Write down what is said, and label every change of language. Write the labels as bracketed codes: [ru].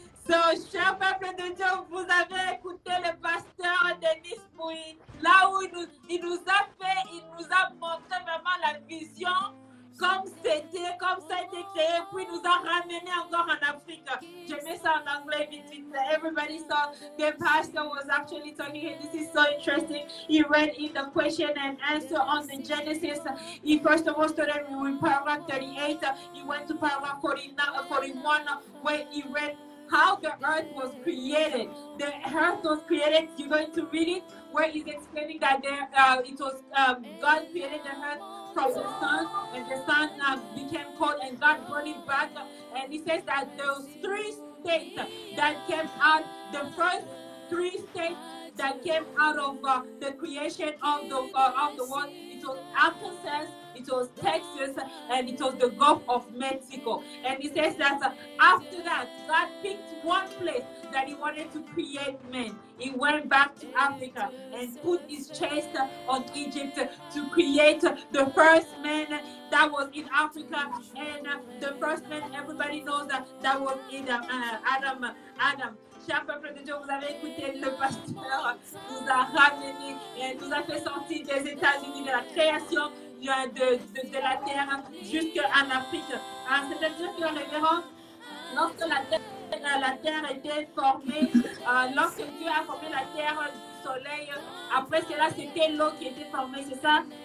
[fr] So, cher peuple de Dieu, vous avez écouté le pasteur Denis Pouy. Là où il nous a montré vraiment la vision, comme c'était, comme ça a été créé, puis nous a ramené encore en Afrique. Je mets ça en anglais vite vite. [en] Everybody saw the pastor was actually talking, and this is so interesting. He read in the question and answer on the Genesis. He first of all started with paragraph 38. He went to paragraph 41, where he read how the earth was created. The earth was created. You're going to read it, where he's explaining that it was God created the earth from the sun, and the sun became cold, and God brought it back. And he says that those three states that came out, the first three states that came out of the creation of the world. It was Arkansas, it was Texas, and it was the Gulf of Mexico. And he says that after that, God picked one place that he wanted to create men. He went back to Africa and put his chest on Egypt to create the first man that was in Africa. And the first man, everybody knows that was in Adam. [fr] Cher peuple de Dieu, vous avez écouté le pasteur, nous a ramené, nous a fait sortir des États-Unis, de la création de la terre jusqu'en Afrique. C'est-à-dire que le révérend, lorsque la terre était formée, lorsque Dieu a formé la terre du soleil, après cela, c'était l'eau qui était formée, c'est ça?